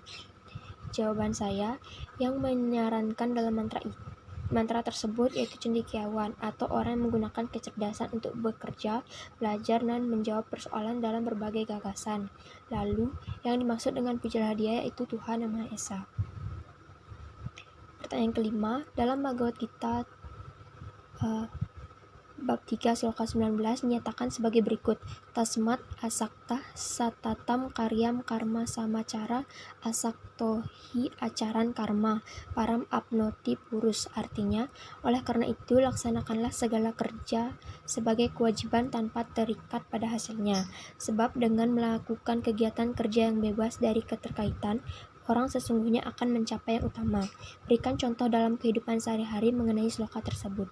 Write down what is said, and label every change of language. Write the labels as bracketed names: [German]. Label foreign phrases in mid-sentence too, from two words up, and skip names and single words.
[Indonesian] Jawaban saya, yang menyarankan dalam mantra tersebut yaitu cendekiawan atau orang yang menggunakan kecerdasan untuk bekerja, belajar, dan menjawab persoalan dalam berbagai gagasan. Lalu, yang dimaksud dengan pujalah dia yaitu Tuhan Yang Maha Esa. Pertanyaan kelima, dalam Bhagavad Gita bab 3 sloka 19 menyatakan sebagai berikut. [Sanskrit] Tasmat asakta satatam karyam karma samacara asaktohi acaran karma param apnoti purus. [Indonesian] Artinya, oleh karena itu laksanakanlah segala kerja sebagai kewajiban tanpa terikat pada hasilnya. Sebab dengan melakukan kegiatan kerja yang bebas dari keterkaitan, orang sesungguhnya akan mencapai yang utama. Berikan contoh dalam kehidupan sehari-hari mengenai sloka tersebut.